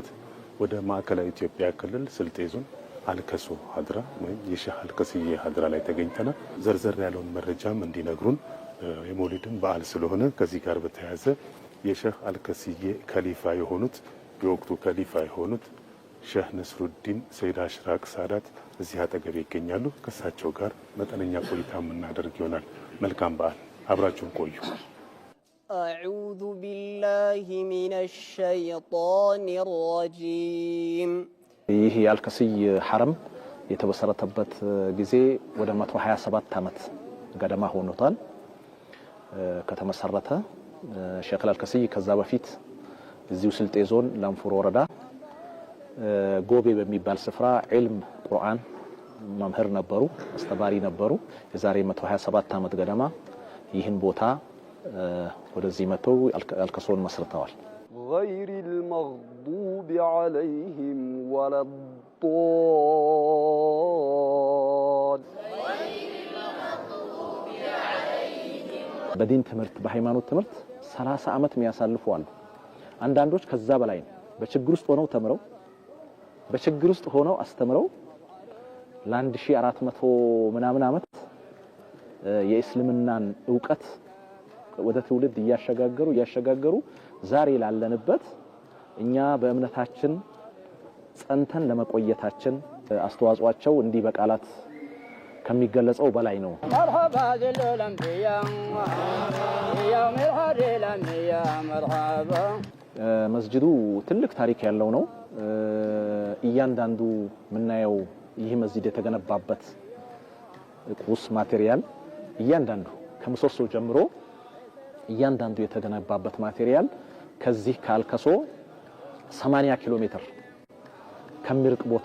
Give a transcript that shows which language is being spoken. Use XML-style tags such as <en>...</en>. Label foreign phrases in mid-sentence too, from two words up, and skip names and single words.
<am>ወደ ማዕከላዊ ኢትዮጵያ ክልል ስልጤ ዞን አልከሶ ሀድራ ወይም የሼህ አልከስዬ ሀድራ ላይ ተገኝተናል። ዘርዘር ያለውን መረጃም እንዲነግሩን የመውሊድን በዓል ስለሆነ ከዚህ ጋር በተያያዘ የሼህ አልከስዬ ከሊፋ የሆኑት የወቅቱ ከሊፋ የሆኑት ሼህ ነስሩዲን ሰይድ አሽራቅ ሳዳት እዚህ አጠገብ ይገኛሉ። ከሳቸው ጋር መጠነኛ ቆይታ የምናደርግ ይሆናል። መልካም በዓል፣ አብራችሁን ቆዩ።</am> <ar>أعوذ بالله من الشيطان الرجيم።</ar> <am>ይህ የአልከስዬ ሐረም የተመሰረተበት ጊዜ ወደ 127 ዓመት ገደማ ሆኖታል ከተመሰረተ። ሼህ አልከስዬ ከዛ በፊት እዚሁ ስልጤ ዞን ላንፉር ወረዳ ጎቤ በሚባል ስፍራ ዒልም ቁርአን መምህር ነበሩ፣ አስተማሪ ነበሩ። የዛሬ 127 ዓመት ገደማ ይህን ቦታ ወደዚህ መተው አልከሶን መስርተዋል።</am> <ar>غير المغضوب عليهم ولا الضالين</ar> <am>በዲን ትምህርት በሃይማኖት ትምህርት 30 ዓመት የሚያሳልፉ አሉ። አንዳንዶች ከዛ በላይ በችግር ውስጥ ሆነው ተምረው በችግር ውስጥ ሆነው አስተምረው ለ1400 ምናምን ዓመት የእስልምናን ዕውቀት ወደ ትውልድ እያሸጋገሩ ዛሬ ላለንበት እኛ በእምነታችን ጸንተን ለመቆየታችን አስተዋጽኦአቸው እንዲህ በቃላት ከሚገለጸው በላይ ነው።</am> <ar>مرحبا ذل الانبياء يوم الهدي الانبياء مرحبا</ar> <am>መስጂዱ ትልቅ ታሪክ ያለው ነው። እያንዳንዱ ምናየው ይህ መስጂድ የተገነባበት ቁስ ማቴሪያል እያንዳንዱ ከምሰሶ ጀምሮ እያንዳንዱ የተገነባበት ማቴሪያል ከዚህ ካልከሶ 80 ኪሎ ሜትር ከሚርቅ ቦታ</am>